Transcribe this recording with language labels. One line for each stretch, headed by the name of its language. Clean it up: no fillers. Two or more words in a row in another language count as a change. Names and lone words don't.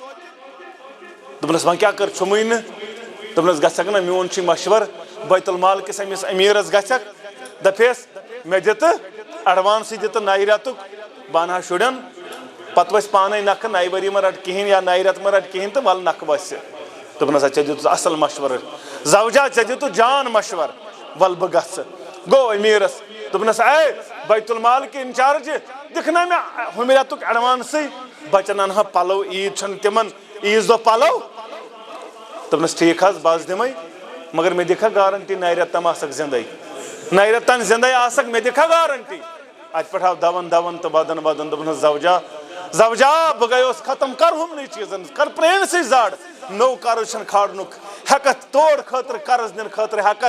Kashmiri: دوٚپنس وۄنۍ کیٛاہ کر چھُمٕے نہٕ. دوٚپنس گژھکھ نا، میون چھُے مشور، بیت المال کِس أمِس أمیٖرس گژھکھ، دپیس مےٚ دِتہٕ اٮ۪ڈوانسٕے دِتہٕ نَیہِ رٮ۪تُک، بہٕ انہا شُرٮ۪ن، پتہٕ ؤسۍ پانے نکھٕ، نَیہِ ؤری مہ رٹ کِہینۍ یا نَیہِ رٮ۪تہٕ مہ رٹ کِہینۍ تہٕ وَلہٕ نکھٕ وسہِ. دوٚپنس ژےٚ دِتُتھ اصل مشورٕ، زوجا ژےٚ دِتُتھ جان مشور، وَلہٕ بہٕ گژھٕ. گوٚو أمیٖرس. دوٚپنس
Urdu: اے بیت المال کے انچارج،
Kashmiri: دِکھ نا مےٚ ہُمہِ رٮ۪تُک اٮ۪ڈوانسٕے، بچن انہا پلو، عیٖد چھنہٕ تِمن، عیٖذ دۄہ پلو. دوٚپنس ٹھیٖک حظ بہٕ حظ دِمے، مگر مےٚ دِکھا گارنٹی نَیہِ رٮ۪تہٕ تام آسکھ زندے، نَیہِ رٮ۪تہٕ تام زندے آسکھ، مےٚ دِکھا گارنٹی. اتہِ پٮ۪ٹھ آو دون دون تہٕ ودن ودن. دوٚپنس زوجا زوجا بہٕ گٔیوس ختم، کر ہُمنٕے چیٖزن، کر پرٛٲنسٕے زڈ، نوٚو قرض چھنہٕ کھالنُک ہٮ۪کتھ، تور خٲطرٕ قرض نِنہٕ خٲطرٕ ہٮ۪کتھ.